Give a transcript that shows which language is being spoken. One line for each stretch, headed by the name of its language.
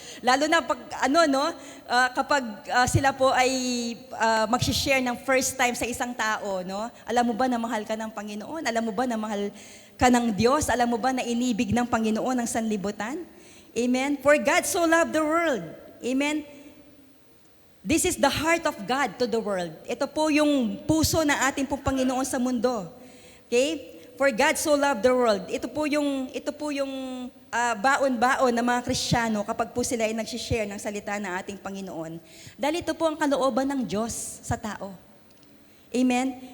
Filipino: Lalo na kapag sila po ay magsishare ng first time sa isang tao, no? Alam mo ba na mahal ka ng Panginoon? Alam mo ba na mahal ka ng Diyos? Alam mo ba na inibig ng Panginoon ang sanlibutan?
English: Amen? For God so loved the world. Amen? This is the heart of God to the world.
Filipino: Ito po yung puso ng ating pong Panginoon sa mundo. Okay?
English: For God so loved the world.
Filipino: Ito po yung baon-baon ng mga Kristiyano kapag po sila ay nagsishare ng salita ng ating Panginoon. Dahil ito po ang kalooban ng Diyos sa tao. Amen?